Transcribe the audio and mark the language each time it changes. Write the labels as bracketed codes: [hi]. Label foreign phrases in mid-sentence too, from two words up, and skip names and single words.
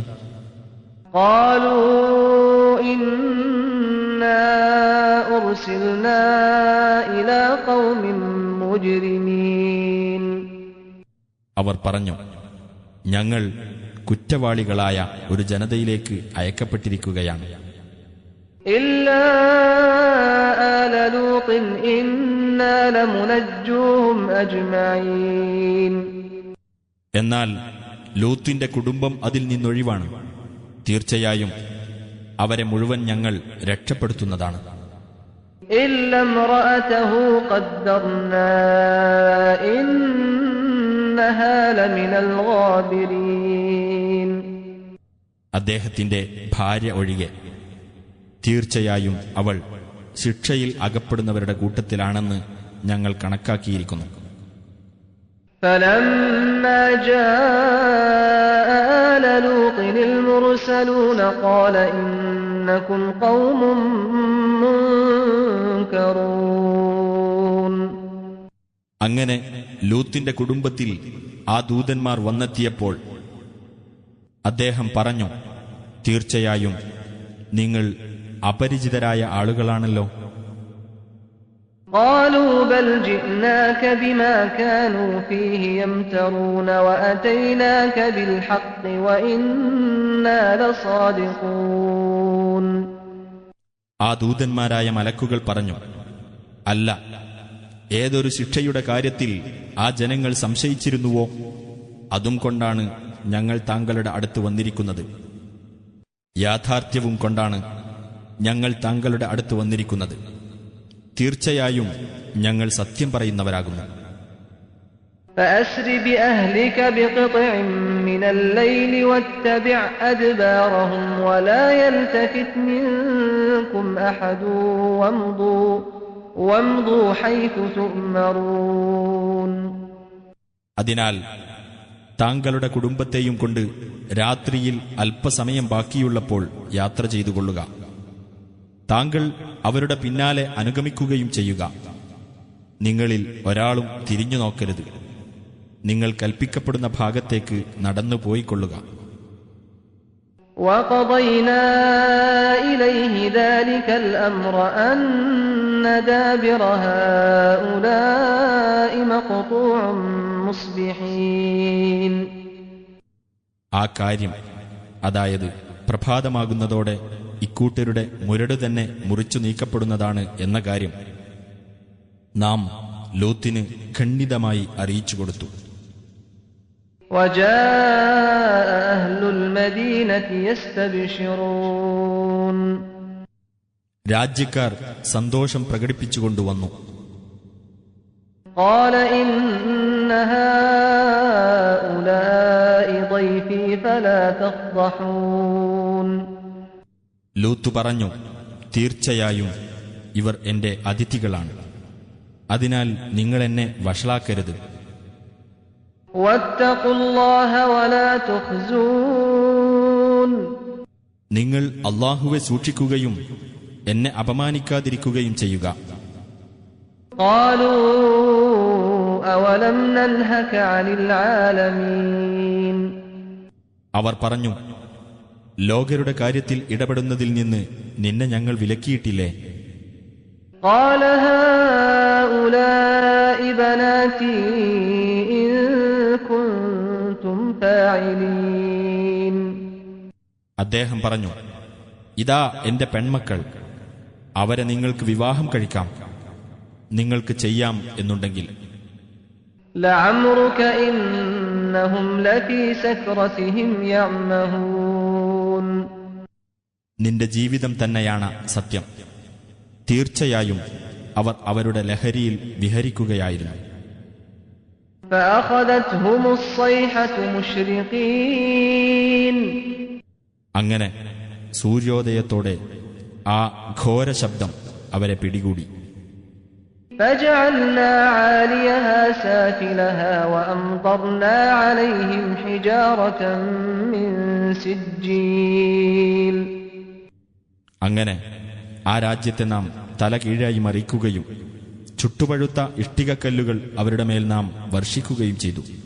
[ar] قالوا إنا أرسلنا إلى قوم مجرمين. [ml] അവർ പറഞ്ഞു, ഞങ്ങൾ കുറ്റവാളികളായ ഒരു ജനതയിലേക്ക് അയക്കപ്പെട്ടിരിക്കുകയാണ്. [ar] إلا آل لوط إنا لمنجوهم أجمعين. [ml] എന്നാൽ ലൂത്തിന്റെ കുടുംബം അതിൽ നിന്നൊഴിവാണ്. തീർച്ചയായും അവരെ മുഴുവൻ ഞങ്ങൾ രക്ഷപ്പെടുത്തുന്നതാണ്. [ar] إلا امرأته قدرنا إنها لمن الغابرين. [ml] അദ്ദേഹത്തിന്റെ ഭാര്യ ഒഴികെ തീർച്ചയായും അവൾ ശിക്ഷയിൽ അകപ്പെടുന്നവരുടെ കൂട്ടത്തിലാണെന്ന് ഞങ്ങൾ കണക്കാക്കിയിരിക്കുന്നു. [ar] فلما جاء آل لوط المرسلون قال إنكم قوم منكرون. [ml] അങ്ങനെ ലൂത്തിന്റെ കുടുംബത്തിൽ ആ ദൂതന്മാർ വന്നെത്തിയപ്പോൾ അദ്ദേഹം പറഞ്ഞു, തീർച്ചയായും നിങ്ങൾ അപരിചിതരായ ആളുകളാണല്ലോ. [ar] قالوا بل جئناك بما كانوا فيه يمترون وأتيناك بالحق وإنا لصادقون. [ml] ആ ദൂതന്മാരായ മലക്കുകൾ പറഞ്ഞു, അല്ല, ഏതൊരു ശിക്ഷയുടെ കാര്യത്തിൽ ആ ജനങ്ങൾ സംശയിച്ചിരുന്നുവോ അതും കൊണ്ടാണ് ഞങ്ങൾ താങ്കളുടെ അടുത്ത് വന്നിരിക്കുന്നത്. യാഥാർത്ഥ്യവും കൊണ്ടാണ് ഞങ്ങൾ താങ്കളുടെ അടുത്ത് വന്നിരിക്കുന്നത്. തീർച്ചയായും ഞങ്ങൾ സത്യം പറയുന്നവരാകുന്നു. [ar] فأسر بأهلك بقطع من الليل واتبع أدبارهم ولا يلتفت منكم أحد وامضوا حيث تؤمرون. [ml] അതിനാൽ താങ്കളുടെ കുടുംബത്തെയും കൊണ്ട് രാത്രിയിൽ അല്പസമയം ബാക്കിയുള്ളപ്പോൾ യാത്ര ചെയ്തുകൊള്ളുക. താങ്കൾ അവരുടെ പിന്നാലെ അനുഗമിക്കുകയും ചെയ്യുക. നിങ്ങളിൽ ഒരാളും തിരിഞ്ഞു നോക്കരുത്. നിങ്ങൾ കൽപ്പിക്കപ്പെടുന്ന ഭാഗത്തേക്ക് നടന്നു പോയിക്കൊള്ളുക. [ar] وَقَضَيْنَا إِلَيْهِ ذَلِكَ الْأَمْرَ أَنَّ دَابِرَ هَؤُلَاءِ مَقْطُوعٌ مُصْبِحِينَ. [ml] ആ കാര്യം, അതായത് പ്രഭാതമാകുന്നതോടെ ഇക്കൂട്ടരുടെ മുരട് തന്നെ മുറിച്ചു നീക്കപ്പെടുന്നതാണ് എന്ന കാര്യം നാം ലൂത്തിന് ഖണ്ഡിതമായി അറിയിച്ചുകൊടുത്തു. [ar] وَجَاءَ أَهْلُ الْمَدِينَةِ يَسْتَبْشِرُونَ. [ml] രാജ്യക്കാർ സന്തോഷം പ്രകടിപ്പിച്ചുകൊണ്ടുവന്നു. [ar] قَالَ إِنَّ هَؤُلَاءِ ضَيْفِي فَلَا تَفْضَحُونِ. [ml] ലൂത്ത് പറഞ്ഞു, തീർച്ചയായും ഇവർ എന്റെ അതിഥികളാണ്. അതിനാൽ നിങ്ങൾ എന്നെ വഷളാക്കരുത്. [ar] وَاتَّقُوا اللَّهَ وَلَا تُخْزُونِ. [ml] നിങ്ങൾ അല്ലാഹുവെ സൂക്ഷിക്കുകയും എന്നെ അപമാനിക്കാതിരിക്കുകയും ചെയ്യുക. [ar] قَالُوا أَوَلَمْ نَنْهَكَ عَنِ الْعَالَمِينَ. [ml] അവർ പറഞ്ഞു, ലോകരുടെ കാര്യത്തിൽ ഇടപെടുന്നതിൽ നിന്ന് നിന്നെ ഞങ്ങൾ വിലക്കിയിട്ടില്ലേ? [ar] قَالَ هَؤُلَاءِ بَنَاتِي إِن كُنتُمْ فَاعِلِينَ. [ml] അദ്ദേഹം പറഞ്ഞു, ഇതാ എന്റെ പെൺമക്കൾ, അവരെ നിങ്ങൾക്ക് വിവാഹം കഴിക്കാം, നിങ്ങൾക്ക് ചെയ്യാം എന്നുണ്ടെങ്കിൽ. [ar] لَعَمْرُكَ إِنَّهُمْ لَفِي سَكْرَتِهِمْ يَعْمَهُونَ. [ml] നിന്റെ ജീവിതം തന്നെയാണ് സത്യം. തീർച്ചയായും അവർ അവരുടെ ലഹരിയിൽ വിഹരിക്കുകയായിരുന്നു. [ar] فَأَخَذَتْهُمُ الصَّيْحَةُ مُشْرِقِينَ. [ml] അങ്ങനെ സൂര്യോദയത്തോടെ ആ ഘോര ശബ്ദം അവരെ പിടികൂടി. [ar] فَجَعَلْنَا عَالِيَهَا سَافِلَهَا وَأَمْطَرْنَا عَلَيْهِمْ حِجَارَةً مِّن سِجِّيلٍ. [ml] അങ്ങനെ ആ രാജ്യത്തെ നാം തലകീഴായി മറിക്കുകയും ചുട്ടുപഴുത്ത ഇഷ്ടികക്കല്ലുകൾ അവരുടെ മേൽ നാം വർഷിക്കുകയും ചെയ്തു.